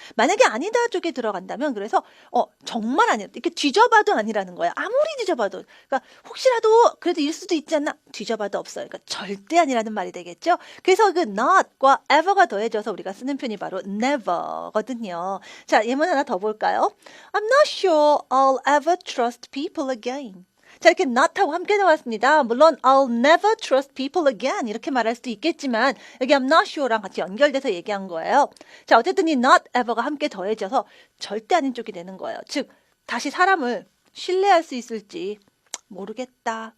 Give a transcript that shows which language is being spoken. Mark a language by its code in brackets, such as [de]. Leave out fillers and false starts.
[ko] 만약에 아니다 쪽에 들어간다면 그래서 정말 아니야. 이렇게 뒤져봐도 아니라는 거야. 아무리 뒤져봐도. 그러니까 혹시라도 그래도 일 수도 있지 않나? 뒤져봐도 없어요. 그러니까 절대 아니라는 말이 되겠죠? 그래서 그 not과 ever가 더해져서 우리가 쓰는 표현이 바로 never거든요. 자, 예문 하나 더 볼까요? [en] I'm not sure I'll ever trust people again. [ko] 자, 이렇게 not하고 함께 나왔습니다. 물론 [en] I'll never trust people again [ko] 이렇게 말할 수도 있겠지만 여기 [en] I'm not sure [ko] 랑 같이 연결돼서 얘기한 거예요. 자, 어쨌든 이 not ever가 함께 더해져서 절대 아닌 쪽이 되는 거예요. 즉, 다시 사람을 신뢰할 수 있을지 모르겠다.